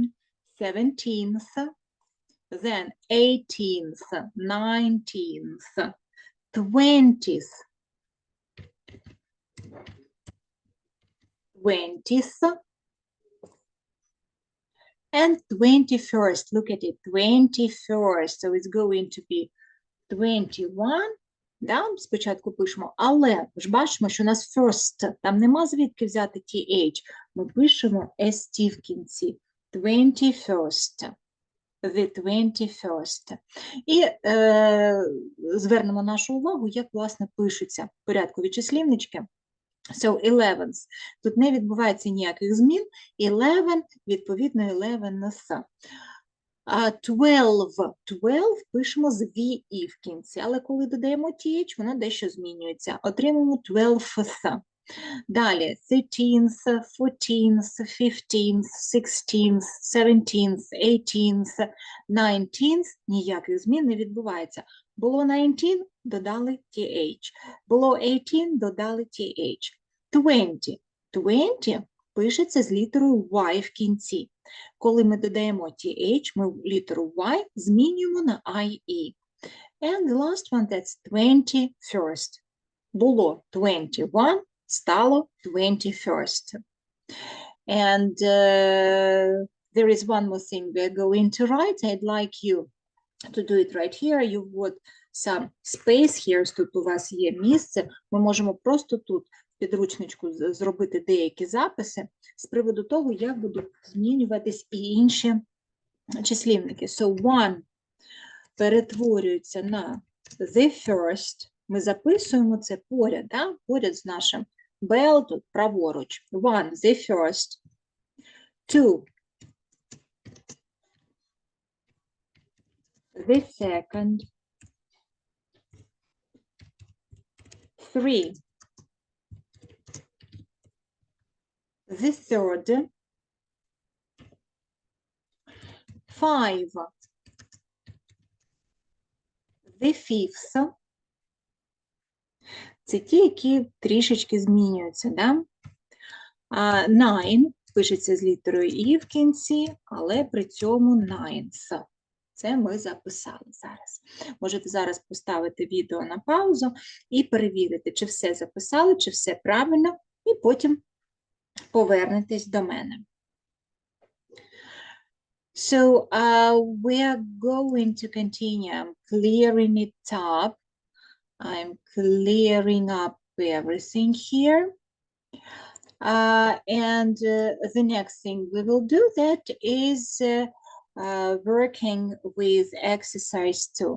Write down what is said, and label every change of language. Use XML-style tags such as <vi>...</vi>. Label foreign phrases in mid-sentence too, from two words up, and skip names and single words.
<en>17th, then 18th, 19th, 20th, 20th, and 21st, look at it, 21st, so it's going to be 21,</en> <uk>да? Спочатку пишемо, але ж бачимо, що у нас first, там нема звідки взяти th, ми пишемо st в кінці, 21st.</uk> <en>the 21st.</en> <uk>І звернемо нашу увагу, як, власне, пишуться порядкові числівнички.</uk> <en>So, 11th.</en> <uk>Тут не відбувається ніяких змін. 11, відповідно, 11th. 12. 12 пишемо з VE в кінці, але коли додаємо TH, воно дещо змінюється. Отримаємо 12th. Далі 13th, 14th, 15th, 16th, 17th, 18th, 19th. Ніяких змін не відбувається. Було 19, додали TH. Було 18, додали TH. 20. 20 пишеться з літерою Y в кінці. Коли ми додаємо TH, ми літеру Y змінюємо на IE.</uk> <en>And the last one, that's 21st.</en> <uk>Було 21, стало 21st.</uk> <en>And there is one more thing we're going to write. I'd like you to do it right here. You've got some space here.</en> <uk>Тут у вас є місце. Ми можемо просто тут в підручничку зробити деякі записи з приводу того, як будуть змінюватись і інші числівники.</uk> <en>So, one</en> <uk>перетворюється на</uk> <en>the first.</en> <uk>Ми записуємо це поряд, да? Поряд з нашим bell, тут праворуч.</uk> <en>One, the first. Two, the second. Three, the third. Five, the fifth.</en> <uk>Це ті, які трішечки змінюються, да? Nine пишеться з літерою «і» в кінці, але при цьому ninth. Це ми записали зараз. Можете зараз поставити відео на паузу і перевірити, чи все записали, чи все правильно, і потім повернетесь до мене.</uk> <en>So, we are going to continue. I'm clearing it up. I'm clearing up everything here. And the next thing we will do that is working with exercise 2.</en>